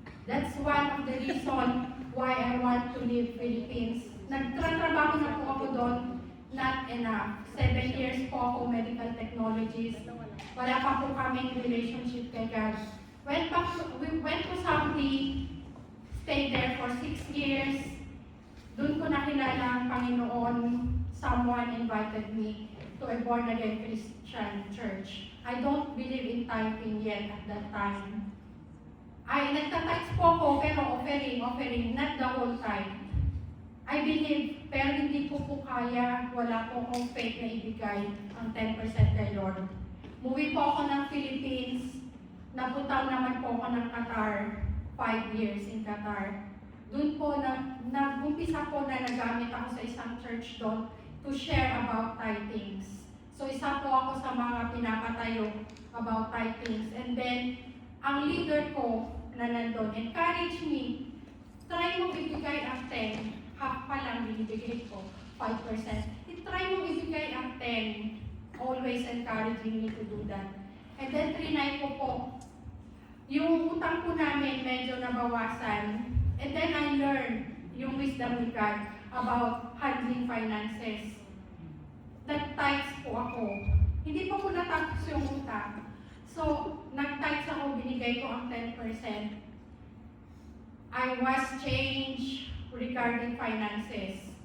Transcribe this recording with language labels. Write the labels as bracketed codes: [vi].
[en] That's one of the reason why I want to leave Philippines. [tl] Nagtatrabaho na po ako doon, [en] not enough. [tl] 7 years po ako medical technologist. Wala pa po kaming relationship kay God. [en] We went to Saudi, stayed there for 6 years. [tl] Doon ko nakilala ang Panginoon. [en] Someone invited me to a born-again Christian church. I don't believe in tithing yet at that time. [tl] Nagtatites po ako, pero offering, [en] not the whole tithe. I believe, [tl] pero hindi ko po kaya, wala po akong faith na ibigay ang 10% kay Lord. Muwi po ako ng Philippines, napunta naman po ako ng Qatar, 5 years in Qatar. Doon po, nag-umpisa po na nagamit ako sa isang church doon [en] to share about tithings. [tl] So isa po ako sa mga pinapatayo about tithings. And then, ang leader ko na nandun encouraged me, try mo ibigay ang 10, half pa lang binibigay ko, 5%. Try mo ibigay ang 10, [en] always encouraging me to do that. [tl] And then, trinay ko po, yung utang po namin medyo nabawasan. [en] And then I learned yung wisdom ni God about handling finances. [tl] Nag-tithes po ako. Hindi pa po natapos yung utang. So, nag-tithes ako, binigay ko ang 10%. [en] I was changed regarding finances.